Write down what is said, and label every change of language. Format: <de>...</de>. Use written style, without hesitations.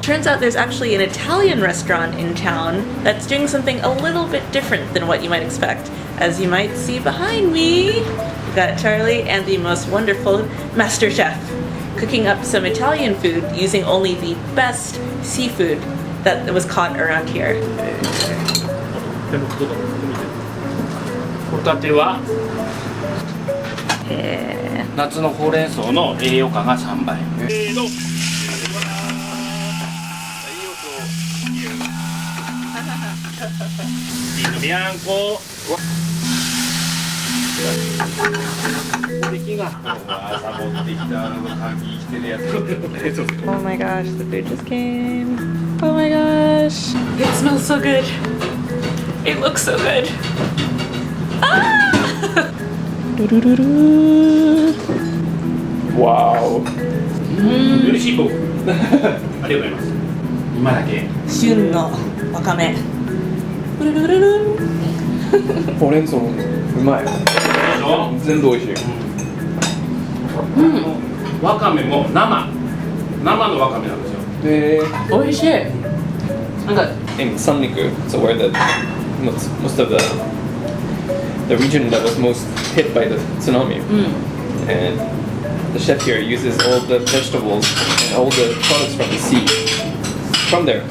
<en>Turns out there's actually an Italian restaurant in town that's doing something a little bit different than what you might expect. As you might see behind me, we've got Charlie and the most wonderful master chef cooking up some Italian food using only the best seafood that was caught around here.</en> <ja>ホタテは夏のほうれん草の栄養価が3倍。ビアンコ。</ja> <en>Oh my gosh, the food just came. Oh my gosh. It smells so good. It looks so good. Ah! Wow.</en> <ja>嬉しい僕。ありがとうございます。今だけ。旬のわかめ。ほうれん草もうまい。全部美味しい。わかめも生のわかめなんですよ。美味しい。なんか</ja> <en>In Sanriku, so where most of the region that was most hit by the tsunami, and the chef here uses all the vegetables and all the products from the sea from there.</en>